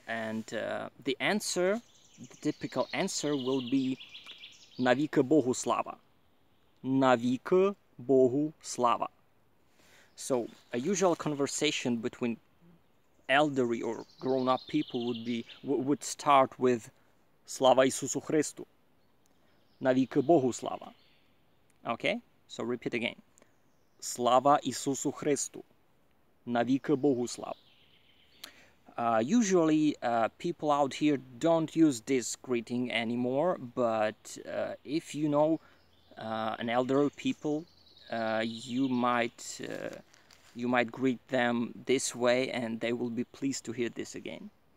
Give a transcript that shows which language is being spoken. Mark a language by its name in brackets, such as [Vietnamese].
[English] And the answer, the typical answer will be [Ukrainian] навіки Богу слава, навіки Богу слава. [English] So a usual conversation between elderly or grown-up people would start with Slava [Ukrainian] Ісусу Христу, навіки Богу слава. [English] Okay, so repeat again. [Ukrainian] Slava Ісусу Христу, навіки Богу слава. [English] Usually people out here don't use this greeting anymore, but if you know an elderly people, you might greet them this way and they will be pleased to hear this again.